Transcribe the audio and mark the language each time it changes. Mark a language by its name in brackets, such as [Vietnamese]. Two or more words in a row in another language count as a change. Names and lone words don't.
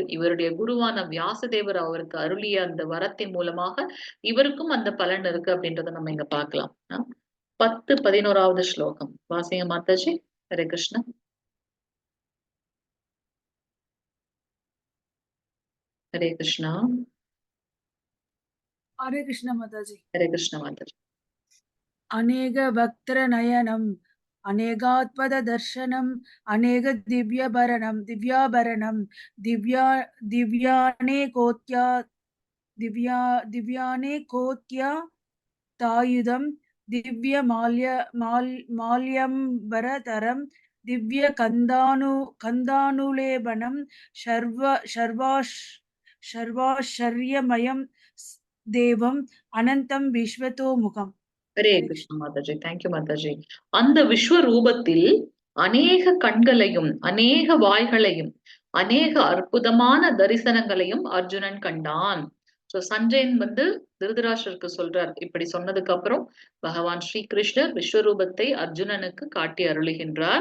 [Tamil] இவருடைய குருவான வியாசதேவர் அவருக்கு அருளிய அந்த வரத்தின் மூலமாக இவருக்கும் அந்த பலன் இருக்கு அப்படின்றத நம்ம இங்க பார்க்கலாம். 10 11வது ஸ்லோகம். வாசிங்க மாதாஜி. ஹரே கிருஷ்ணா. ஹரே கிருஷ்ணா. [Hindi] हरे कृष्ण माताजी. [Tamil] ஹரே கிருஷ்ண மாதாஜி. [Sanskrit] अनेक वक्त्र नयनम अनेकात्पद दर्शनम अनेक दिव्याभरणम दिव्यानेकोत्या दिव्यानेकोत्या तायुधम दिव्य माल्यंबरतरम दिव्य कंदानुलेपनम सर्वाश्चर्यमयम देवम अनंतम विश्वतोमुखम. [Tamil] ஹரே கிருஷ்ண மாதாஜி. தேங்க்யூ மாதாஜி. அந்த விஸ்வரூபத்தில் அநேக கண்களையும் அநேக வாய்களையும் அநேக அற்புதமான தரிசனங்களையும் அர்ஜுனன் கண்டான். சோ சஞ்சயன் வந்து திருதராஷ்டிரருக்கு சொல்றார். இப்படி சொன்னதுக்கு அப்புறம் பகவான் ஸ்ரீ கிருஷ்ணர் விஸ்வரூபத்தை அர்ஜுனனுக்கு காட்டி அருளுகின்றார்.